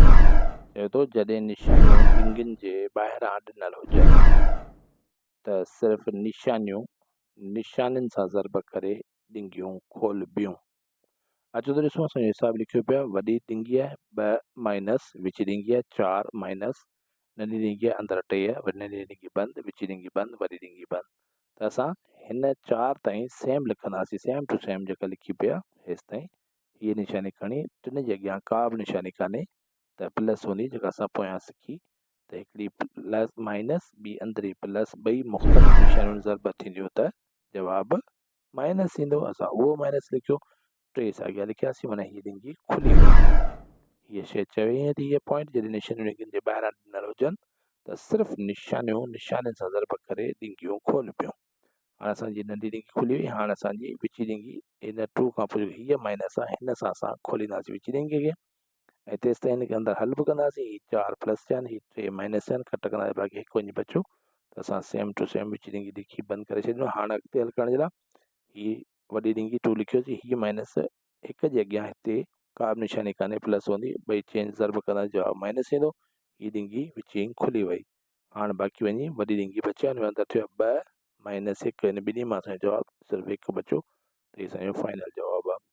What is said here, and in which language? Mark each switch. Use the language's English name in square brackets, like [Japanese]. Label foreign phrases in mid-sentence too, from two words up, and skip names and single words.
[Sindhi] चए थो जॾहिं निशानियूं ॾिंगनि जे ॿाहिरां ॾिनल हुजनि त सिर्फ़ु निशानियुनि सां ज़रब करे ॾिंगियूं खोलबियूं। अचो त ॾिसूं असांजो हिसाब लिखियो पिया। वॾी ॾिंगी आहे 2 माइनस विची ॾिंगी आहे 4 माइनस नंढी ॾिंगी आहे अंदरि 3 नंढी ॾिंगी बंदि विची ॾिंगी बंदि वॾी ॾिंगी बंदि। त असां हिन 4 ताईं सेम लिखंदासीं, [English] same to same [Sindhi] जेका लिखी पिया हेसि ताईं हीअ निशानी खणी टिनि जे अॻियां का बि निशानी कान्हे त प्लस हूंदी जेका असां पोयां सिखी त हिकिड़ी [English] plus minus [Sindhi] ॿी अंदरि प्लस ॿई मुख़्तलिफ़ निशानियूं ज़रब थींदियूं त जवाबु माइनस ईंदो। असां उहो माइनस लिखियो 3 सां अॻियां लिखियासीं माना हीअ ॾिंगी खुली वई। हीअ शइ चई थी हीअ पॉइंट जॾहिं निशानियूं ॾिंगनि जे ॿाहिरां ॾिनल हुजनि त सिर्फ़ु निशानियुनि सां ज़रब करे ॾिंगियूं खोलबियूं। हाणे असांजी नंढी ॾिंगी खुली वई। हाणे असांजी विची ॾिंगी हिन 2 खां पोइ हीअ माइनस आहे हिन सां असां खोलींदासीं विची ॾिंगी खे ऐं तेसि ताईं हिनखे अंदरि हल बि कंदासीं। हीअ 4 प्लस थियनि हीअ 3 माइनस थियनि कट कंदासीं बाक़ी हिकु वञी बचो त असां [English] same to same [Sindhi] विची ॾिंगी लिखी बंदि करे छॾियो। हाणे अॻिते हल करण जे लाइ हीअ वॾी ॾिंगी 2 लिखियोसीं हीअ माइनस हिक जे अॻियां हिते का बि निशानी कान्हे प्लस हूंदी ॿई चेंज ज़रब कंदा जवाबु माइनस ईंदो। हीअ ॾिंगी विची खुली वई। हाणे बाक़ी वञी वॾी ॾिंगी बची हुन में अंदरि थियो 2 माइनस 1 हिन ॿिन्ही मां असांजो जवाबु सिर्फ़ु हिकु बचो त हीअ असांजो फाइनल जवाबु आहे।